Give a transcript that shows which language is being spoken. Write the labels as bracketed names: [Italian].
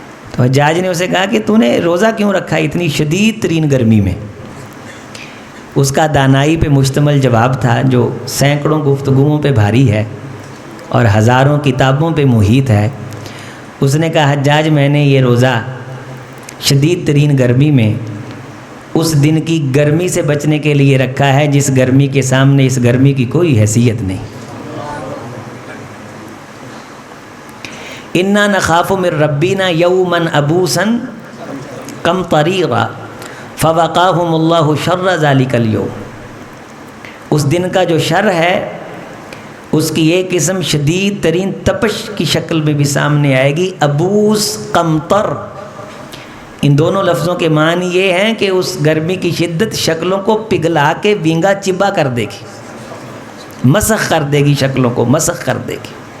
[Urdu] تو حجاج نے اسے کہا کہ تو نے روزہ کیوں رکھا اتنی شدید ترین گرمی میں؟ اس کا دانائی پہ مشتمل جواب تھا جو سینکڑوں گفتگوؤں پہ بھاری ہے اور ہزاروں کتابوں پہ محیط ہے. اس نے کہا حجاج میں نے یہ روزہ شدید ترین گرمی میں اس دن کی گرمی سے بچنے کے لیے رکھا ہے جس گرمی کے سامنے اس گرمی کی کوئی حیثیت نہیں. [Arabic] انا نخاف من ربنا یوما عبوسا قمطریرا فوقاہم اللہ شر ذلک اليوم. [Urdu] اس دن کا جو شر ہے اس کی ایک قسم شدید ترین تپش کی شکل میں بھی سامنے آئے گی. عبوس، قمطر، ان دونوں لفظوں کے معنی یہ ہیں کہ اس گرمی کی شدت شکلوں کو پگھلا کے وینگا چبا کر دے گی، مسخ کر دے گی، شکلوں کو مسخ کر دے گی.